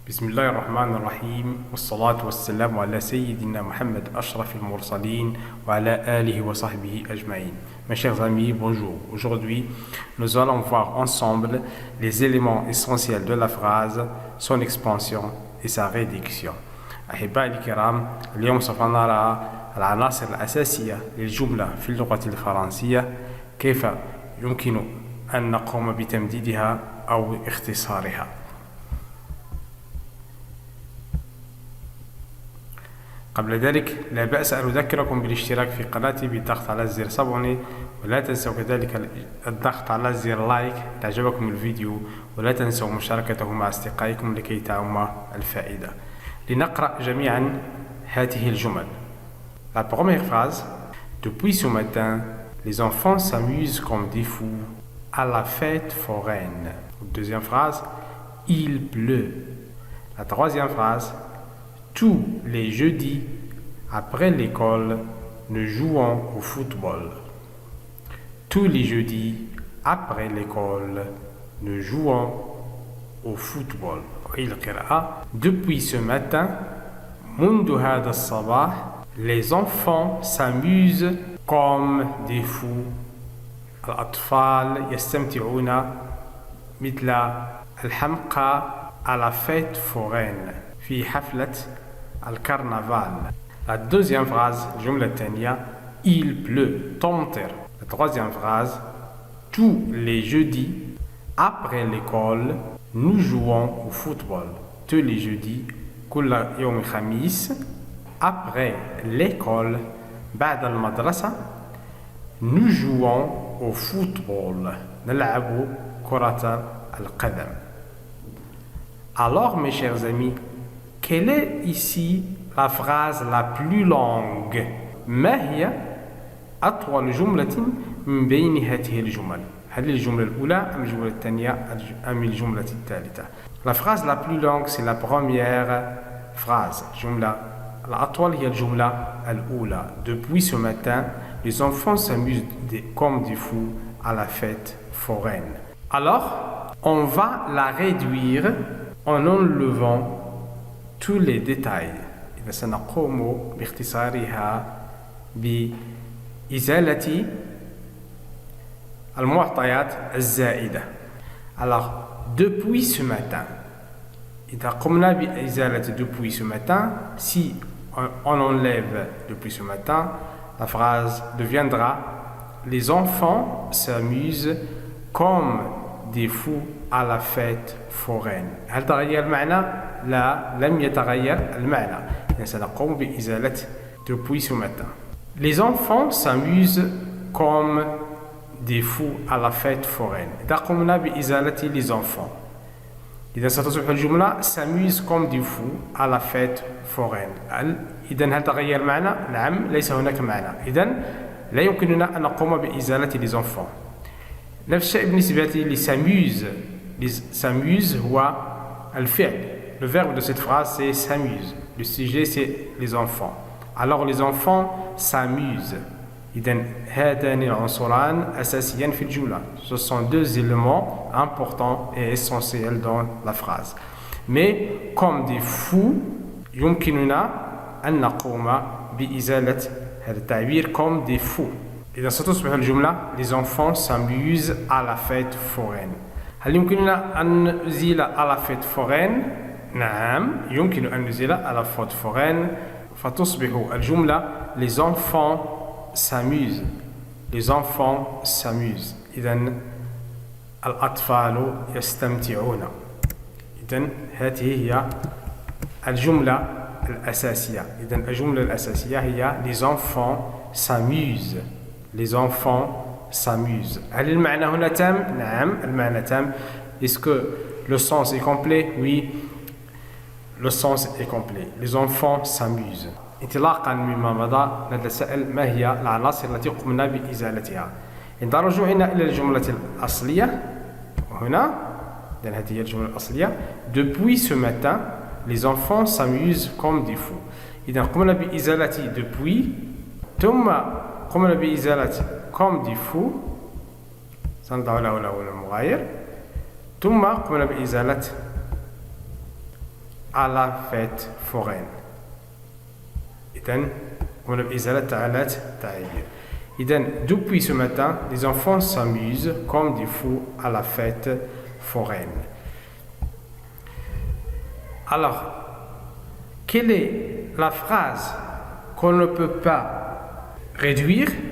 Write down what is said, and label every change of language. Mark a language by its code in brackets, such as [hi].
[ar] بسم الله الرحمن الرحيم والصلاة والسلام على سيدنا Mohammed Ashraf al-Mursalin wa ala alihi wa sahbihi ajma'in. [fr] Mes chers amis, bonjour. Aujourd'hui, nous allons voir ensemble les éléments essentiels de la phrase, son expansion et sa réduction. [ar] أحبائي الكرام، اليوم سوف نرى العناصر الأساسية للجملة في اللغة الفرنسية، كيف يمكن أن نقوم بتمديدها أو اختصارها. قبل ذلك لا بأس أن أذكركم بالاشتراك في قناتي بالضغط على زر صابوني، ولا تنسوا كذلك الضغط على زر لايك إن أعجبكم الفيديو، ولا تنسوا مشاركته مع أصدقائكم لكي تعم الفائدة. لنقرأ جميعا هذه الجمل. [fr] La première phrase: Depuis ce matin, les enfants s'amusent comme des fous à la fête foraine. Deuxième phrase: Il pleut. La troisième phrase: Tous les jeudis, après l'école, nous jouons au football. Tous les jeudis, après l'école, nous jouons au football. Depuis ce matin, [ar] منذ هذا الصباح, [fr] les enfants s'amusent comme des fous. [ar] الأطفال يستمتعون مثل الحمقى [fr] à la fête foraine [ar] في حفلة الكرنفال. [fr] La deuxième phrase, [ar] الجملة الثانية: [fr] Il pleut, [ar] تمطر. [fr] La troisième phrase: Tous les jeudis, après l'école, nous jouons au football. Tous les jeudis, [ar] كل يوم خميس, [fr] après l'école, [ar] بعد المدرسة, [fr] nous jouons au football. [ar] نلعب كرة القدم. [fr] Alors, mes chers amis, quelle est ici la phrase la plus longue؟ [ar] ما هي أطول جملة من بين هذه الجمل؟ هل الجملة الأولى أم الجملة الثانية أم الجملة الثالثة؟ [fr] La phrase la plus longue c'est la première phrase. [ar] الجملة الأطول هي الجملة الأولى. [fr] Depuis ce matin, les enfants s'amusent comme des fous à la fête foraine. Alors, on va la réduire en enlevant tous les détails. [ar] إذا سنقوم باختصارها بإزالة المعطيات الزائدة. [fr] Alors, depuis ce matin, [ar] إذا قمنا بإزالة [fr] depuis ce matin, si on enlève depuis ce matin, la phrase deviendra: Les enfants s'amusent comme des fous à la fête foraine. [ar] هل تغير المعنى؟ لا، لم يتغير المعنى. سنقوم بإزالة [fr] depuis ce matin. Les enfants s'amusent comme des fous à la fête foraine. [ar] إذا قمنا بإزالة [fr] les enfants, [ar] إذا ستصبح الجملة [fr] s'amuse comme des fous à la fête foraine. [ar] إذا هل تغير المعنى؟ نعم، ليس هناك معنى. إذا لا يمكننا أن نقوم بإزالة [fr] les enfants. [ar] نفس الشيء بالنسبة لساموز. ساموز هو الفعل. [fr] Le verbe de cette phrase c'est s'amuse. Le sujet c'est les enfants. Alors les enfants s'amusent. [ar] إذن هذان العنصران أساسيان في الجملة. [fr] Ce sont deux éléments importants et essentiels dans la phrase. Mais comme des fous, [ar] يمكننا أن نقوم بإزالة هذا التعبير [fr] comme des fous. [ar] إذا ستصبح الجملة: [fr] Les enfants s'amusent à la fête foraine. [ar] هل يمكننا أن نزيل [fr] à la fête foraine؟ [ar] نعم، يمكن أن نزيل [fr] à la fête foraine، [ar] فتصبح الجملة: [fr] Les enfants s'amusent. Les enfants s'amusent. [ar] إذن الأطفال يستمتعون. إذن هذه هي الجملة الأساسية. إذن الجملة الأساسية هي: [fr] Les enfants s'amusent. Les enfants s'amusent. [ar] هل المعنى هنا تام؟ نعم، المعنى تام. [fr] Est-ce que le sens est complet؟ Oui, le sens est complet. Les enfants s'amusent. [ar] انطلاقا مما مضى نتساءل: ما هي العناصر التي قمنا بإزالتها؟ عند رجوعنا إلى الجملة الأصلية هنا، إذن هذه هي الجملة الأصلية: [fr] Depuis ce matin, les enfants s'amusent comme des fous. [ar] إذا قمنا بإزالة depuis، ثم قمنا بإزالة [fr] comme des fous، [ar] سنضع له المغاير، ثم قمنا بإزالة [fr] à la fête foraine. Depuis ce matin, les enfants s'amusent comme des fous à la fête foraine. Alors, quelle est la phrase qu'on ne peut pas réduire?